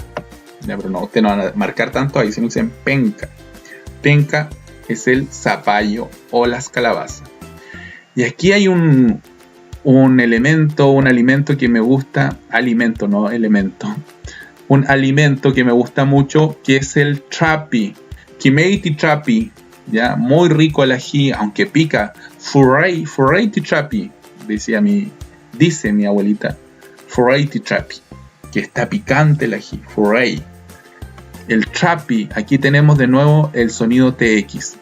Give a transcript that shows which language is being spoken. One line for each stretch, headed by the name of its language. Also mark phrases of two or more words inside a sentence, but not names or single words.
Spanish: Ya, pero no, usted no van a marcar tanto ahí, sino dicen penca. Penca es el zapallo o las calabazas. Y aquí hay un elemento, un alimento que me gusta. Alimento, no elemento. Un alimento que me gusta mucho, que es el trapi.
Mapuche: Kimeiti trapi.
Spanish: Ya, muy rico el ají, aunque pica.
Mapuche: Furrei trapi.
Spanish: Dice mi abuelita,
Mapuche: furrei trapi,
Spanish: que está picante el ají, furrei. El trapi, aquí tenemos de nuevo el sonido TX.